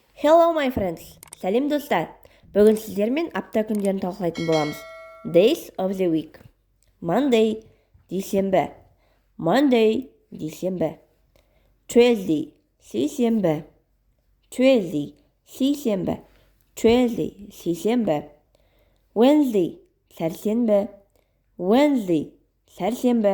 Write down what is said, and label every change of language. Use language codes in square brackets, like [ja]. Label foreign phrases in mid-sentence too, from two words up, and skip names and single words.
[en] Hello my friends. [kk] Сәлем достар. Бүгін сіздермен апта күндерін талқылайтын боламыз. [en] Days of the week. Monday, [kk] дүйсенбі. Monday, дүйсенбі. Tuesday, сейсенбі. Tuesday, сейсенбі. Tuesday, сейсенбі. Wednesday, сәрсенбі. Wednesday, сәрсенбі.